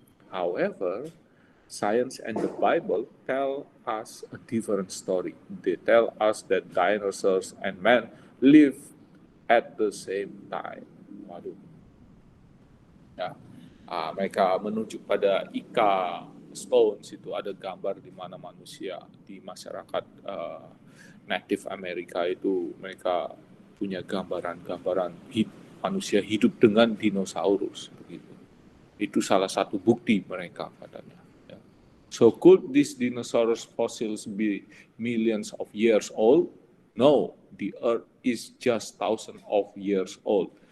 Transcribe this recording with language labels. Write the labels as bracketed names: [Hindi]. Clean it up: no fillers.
[English] However, science and the Bible tell us a different story. They tell us that dinosaurs and man live at the same time. [Indonesian] Waduh. Ya. Mereka menunjuk pada Ika Stones, itu ada gambar di mana manusia di masyarakat Native Amerika itu mereka punya gambaran manusia hidup dengan dinosaurus begitu. Itu salah satu bukti mereka katanya. Ya. [English] So could these dinosaurs fossils be millions of years old? No, the Earth is just thousands of years old.